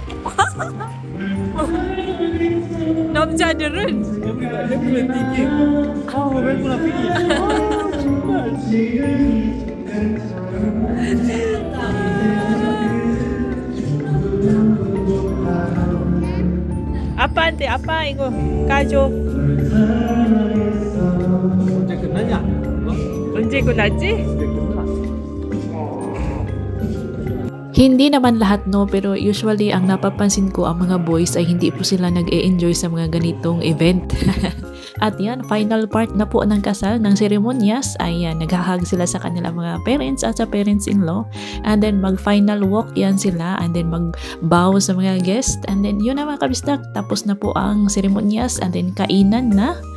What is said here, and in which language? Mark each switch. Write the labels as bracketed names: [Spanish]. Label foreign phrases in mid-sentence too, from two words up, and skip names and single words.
[Korean] 남자들은 아빠한테 아빠 이거 가져. 언제 끝나냐? 언제 끝났지? [Filipino] Hindi naman lahat no, pero usually ang napapansin ko ang mga boys ay hindi po sila nag-e-enjoy sa mga ganitong event. At yan, [English] final part [Filipino] na po ng kasal, ng seremonyas, ay yan, naghahag sila sa kanilang mga parents at sa parents-in-law. [English] And then [Filipino] mag-final walk yan sila, [English] and then [Filipino] mag-bow sa mga guest. [English] And then [Filipino] yun na mga kabistak, tapos na po ang seremonyas, [English] and then [Filipino] kainan na.